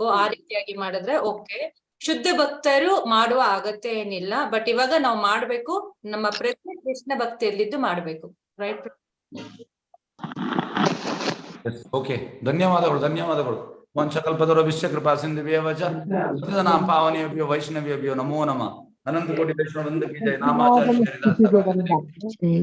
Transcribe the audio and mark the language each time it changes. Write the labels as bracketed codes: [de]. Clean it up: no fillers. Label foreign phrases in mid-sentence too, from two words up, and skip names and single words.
[kn] ಆ ರೀತಿಯಾಗಿ ಮಾಡಿದ್ರೆ ಓಕೆ. ಶುದ್ಧ ಭಕ್ತರು ಮಾಡುವ ಅಗತ್ಯ ಏನಿಲ್ಲ. ಬಟ್ ಇವಾಗ ನಾವು ಮಾಡ್ಬೇಕು, ನಮ್ಮ ಪ್ರಜ್ಞೆ ಕೃಷ್ಣ ಭಕ್ತಿಯಲ್ಲಿದ್ದು ಮಾಡ್ಬೇಕು. ರೈಟ್? ಓಕೆ, ಧನ್ಯವಾದಗಳು, ಧನ್ಯವಾದಗಳು. [sa] ವಂಶಕಲ್ಪತರು ವಿಶ್ವಕೃಪಾ ಸಿಂಧುಭ್ಯೋ ಚ ಪತಿತಾನಾಂ ಪಾವನೇಭ್ಯೋ ವೈಷ್ಣವೇಭ್ಯೋ ನಮೋ ನಮಃ. [hi] ಅನಂತ ಕೋಟಿ ವೈಷ್ಣವ ವೃಂದ ಕಿ ಜಯ. ನಾಮಾಚಾರ್ಯ